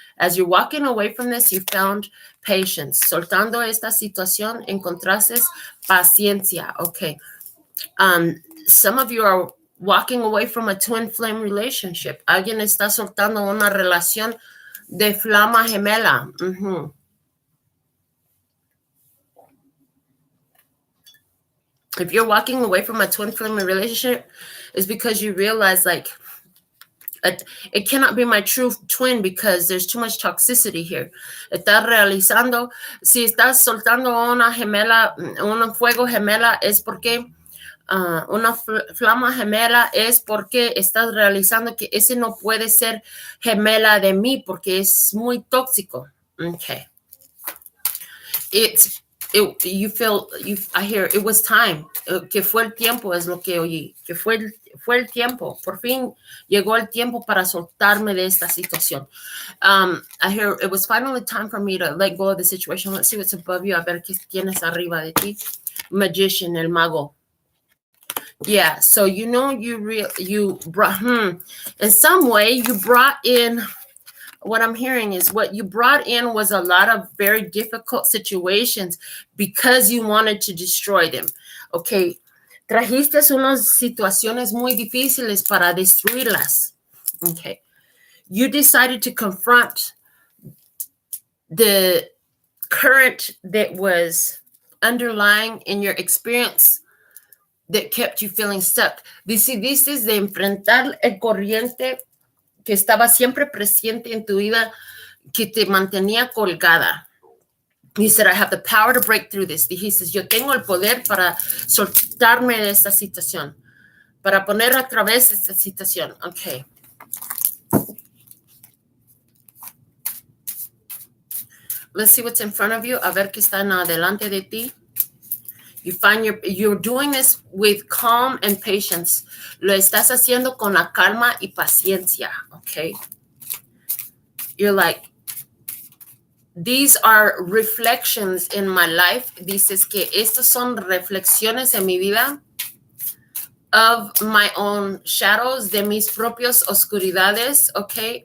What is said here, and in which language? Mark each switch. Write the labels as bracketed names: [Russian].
[English] As you're walking away from this, you found patience. [Spanish] Soltando esta situación, encontraste paciencia. [English] Okay. Some of you are walking away from a twin flame relationship. [Spanish] Alguien está soltando una relación de flama gemela. [English] If you're walking away from a twin flame relationship, it's because you realize like it cannot be my true twin because there's too much toxicity here. [Spanish] Estás realizando, si estás soltando una gemela, un fuego gemela, es porque una flama gemela es porque estás realizando que ese no puede ser gemela de mí porque es muy tóxico. Okay. [English] It's I hear it was time, [Spanish] que fue el tiempo es lo que oí, que fue el tiempo, por fin llegó el tiempo para soltarme de esta situación. [English] I hear it was finally time for me to let go of the situation. Let's see what's above you. [Spanish] A ver qué tienes arriba de ti. Magician, el mago. [English] Yeah, so you brought, in some way you brought in, what I'm hearing is what you brought in was a lot of very difficult situations because you wanted to destroy them. Okay. [Spanish] Trajiste unas situaciones muy difíciles para destruirlas. [English] Okay. You decided to confront the current that was underlying in your experience that kept you feeling stuck. [Spanish] Decidiste de enfrentar el corriente que estaba siempre presente en tu vida, que te mantenía colgada. [English] He said, I have the power to break through this. [Spanish] Dijiste, yo tengo el poder para soltarme de esta situación, para poner a través esta situación. [English] Okay. Let's see what's in front of you. [Spanish] A ver qué está en adelante de ti. [English] You find you're doing this with calm and patience. [Spanish] Lo estás haciendo con la calma y paciencia, okay? [English] You're like, these are reflections in my life. [Spanish] Dices que estas son reflexiones en mi vida [English] of my own shadows, [Spanish] de mis propios oscuridades, okay?